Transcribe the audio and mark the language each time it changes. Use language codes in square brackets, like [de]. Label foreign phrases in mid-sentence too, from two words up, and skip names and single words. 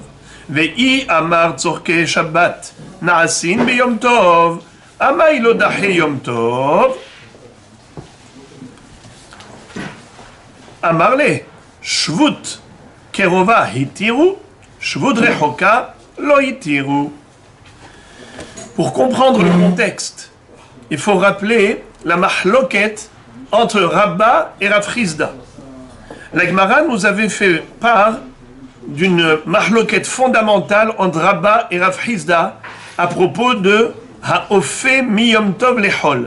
[he] ואי אמר צורכי שבת נעשין ביום טוב, אמי לא דחה יום טוב. אמר לה, שבות קרובה התירו, שבות רחוקה לא התירו. [fr] Pour comprendre le contexte, il faut rappeler la mahloket entre Rabba et Rav Chizda. La Gemara nous avait fait part d'une mahloket fondamentale entre Rabba et Rav Chizda à propos de [he] האופה מיום טוב לחול.